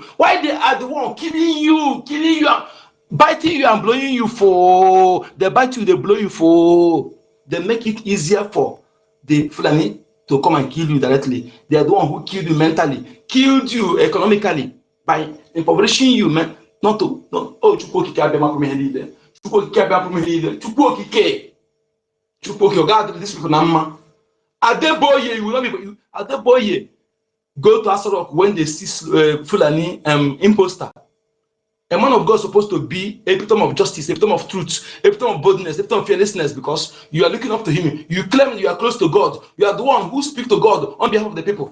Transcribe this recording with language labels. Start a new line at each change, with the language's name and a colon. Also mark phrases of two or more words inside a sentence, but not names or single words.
English: Why they are the one killing you, biting you and blowing you for? They bite you, they blow you for. They make it easier for the Fulani to come and kill you directly. They are the one who killed you mentally, killed you economically by impoverishing you, man.
Igbo: Chukwu okike abịa mapụ ihe niile. Chukwu okike abịa mapụ ihe niile.
English: Chukwu okike God did this people
Igbo: na mma.
English: Adeboye, you will not be. Adeboye go to Asarok when they see Fulani imposter. A man of God is supposed to be a epitome of justice, a epitome of truth, a epitome of boldness, a epitome of fearlessness, because you are looking up to him. You claim you are close to God. You are the one who speaks to God on behalf of the people.